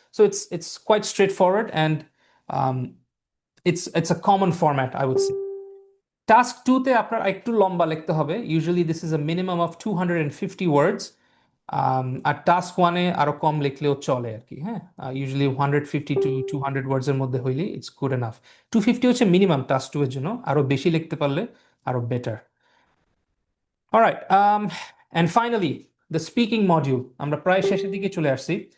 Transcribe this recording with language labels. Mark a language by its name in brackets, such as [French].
[English] So it's quite straightforward, and um, it's a common format, I would say. [Bangla] Task 2 তে আপনার একটু লম্বা লিখতে হবে। [English] Usually this is a minimum of 250 words. [Bangla] আর task 1-এ আরো কম লিখলেও চলে আর কি, হ্যাঁ। ইউজুয়ালি 150 to 200 ওয়ার্ডস এর মধ্যে হইলে [English] It's good enough. [Bangla] 250 হচ্ছে মিনিমাম টাস্ক 2 এর জন্য, আরো বেশি লিখতে পারলে আরো better. [English] alright, and finally the speaking module, [Bangla] আমরা প্রায় শেষের দিকে চলে আসছি।